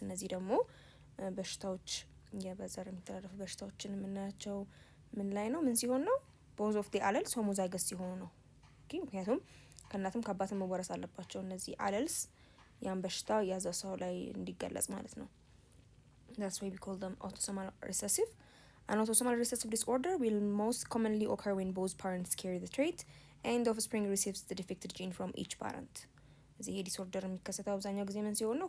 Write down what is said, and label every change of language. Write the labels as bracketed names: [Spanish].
[Amharic] እነዚህ ደግሞ በሽታዎች በዘር የሚተላለፉ በሽታዎችን የምናያቸው ምን ላይ ነው? ምን ሲሆን ነው? both of the alleles homozygous ሲሆኑ ነው። ምክንያቱም ከእናትም ከአባትም መወረስ አለባቸው እነዚህ አለልስ ያን በሽታ የያዘ ሰው ላይ እንዲገለጽ ማለት ነው። [English] That's why we call them autosomal recessive. An autosomal recessive disorder will most commonly occur when both parents carry the trait and the offspring receives the defected gene from each parent. [Amharic] እዚህ ዲስኦርደር የሚከሰተው አብዛኛው ጊዜ ምን ሲሆን ነው?